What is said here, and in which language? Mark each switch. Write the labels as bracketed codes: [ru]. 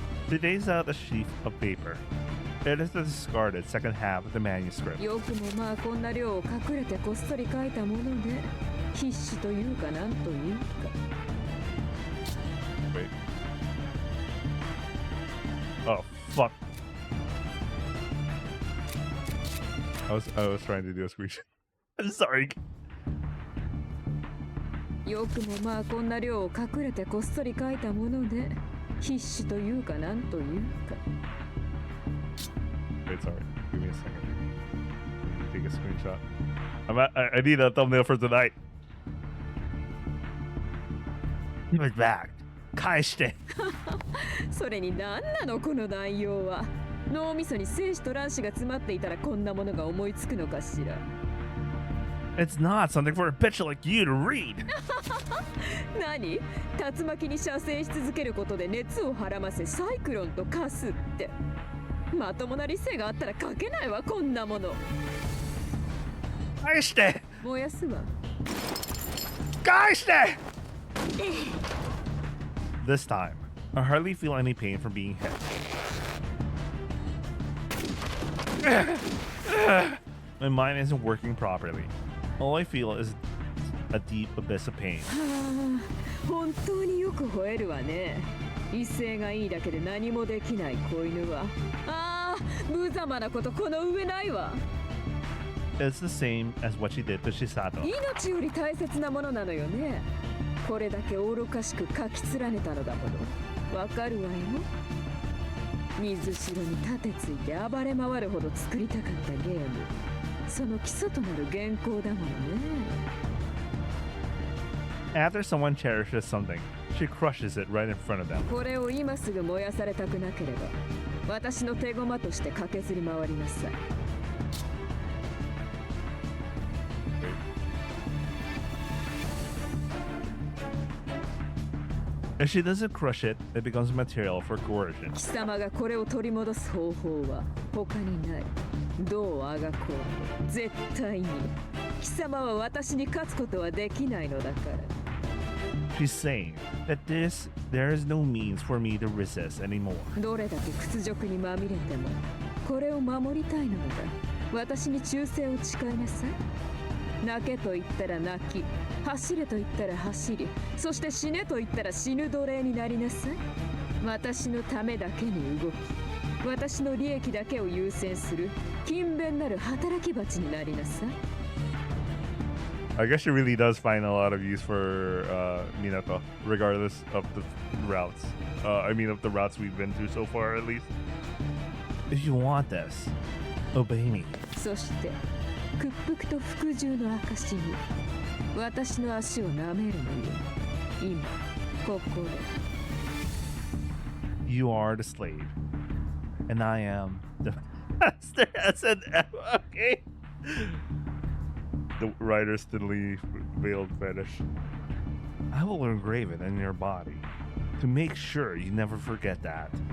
[en] She takes out a sheaf of paper. It is the discarded second half of the manuscript. [ja] よくもまあこんな量を隠れてこっそり書いたもので必死というかなんというか。 [en] Wait. Oh fuck. I was trying to do a screenshot. I'm sorry. [ja] よくもまあこんな量を隠れてこっそり書いたもので必死というかなんというか。 [en] Wait, sorry. Give me a second. Take a screenshot. I need a thumbnail for tonight. Give it back. [ja] 返して。それに何なのこの内容は。脳みそに精子と卵子が詰まっていたらこんなものが思いつくのかしら。 [en] It's not something for a bitch like you to read. [ja] 何？竜巻に射精し続けることで熱をはらませサイクロンと化すって。まともな理性があったら書けないわこんなもの。返して。燃やすわ。返して。 [en] This time, I hardly feel any pain from being hit. My mind isn't working properly. All I feel is a deep abyss of pain. [ja] 本当によく吠えるわね。威勢がいいだけで何もできない子犬は。ああ、無様なことこの上ないわ。 [en] It's the same as what she did to Chisato. [ja] 命より大切なものなのよね。これだけ愚かしく書き連ねたのだもの。わかるわよ。水城に立てついて暴れ回るほど作りたかったゲーム。その基礎となる原稿だものね。 [en] After someone cherishes something, she crushes it right in front of them. [ja] これを今すぐ燃やされたくなければ、私の手駒として駆けずり回りなさい。 [en] If she doesn't crush it, it becomes material for coercion. [ja] 貴様がこれを取り戻す方法は他にない。どうあがこう絶対に貴様は私に勝つことはできないのだから。 [en] She's saying that there is no means for me to resist anymore. [ja] どれだけ屈辱にまみれてもこれを守りたいのだ。私に忠誠を誓いなさい。泣けと言ったら泣き、走れと言ったら走り、そして死ねと言ったら死ぬ奴隷になりなさい。私のためだけに動き、私の利益だけを優先する勤勉なる働き蜂になりなさい。 [en] I guess she really does find a lot of use for Minato, regardless of the routes. I mean, of the routes we've been through so far, at least. If you want this, obey me. [ja] そして屈服と服従の証に私の足を舐めるのよ。今ここで。 [en] You are the slave, and I am the master. S&M. Okay. The writer's thinly veiled fetish. I will engrave it in your body to make sure you never forget that.